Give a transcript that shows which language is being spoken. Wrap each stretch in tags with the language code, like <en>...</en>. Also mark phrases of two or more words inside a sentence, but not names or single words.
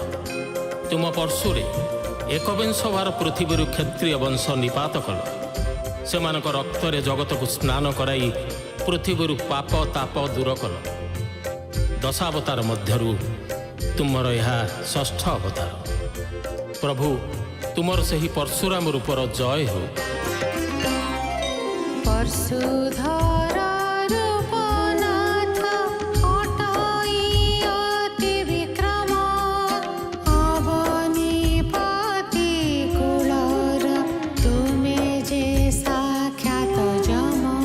<or>ତୁମ ପରଶୁରେ ଏକବିଂଶ ବାର ପୃଥିବୀରୁ କ୍ଷତ୍ରିୟ ବଂଶ ନିପାତ କଲ। ସେମାନଙ୍କ ରକ୍ତରେ ଜଗତକୁ ସ୍ନାନ କରାଇ ପୃଥିବୀରୁ ପାପ ତାପ ଦୂର କଲ। ଦଶାବତାର ମଧ୍ୟରୁ ତୁମର ଏହା ଷଷ୍ଠ ଅବତାର। ପ୍ରଭୁ, ତୁମର ସେହି ପରଶୁରାମ ରୂପର ଜୟ ହେଉ। ପରଶୁଧର ରୂପନାଥ ଅଟଇ ଅତି ବିକ୍ରମ ଅବନୀପତି କୁଳର ତୁମେ ଯେ ସାକ୍ଷାତ ଯମ</or>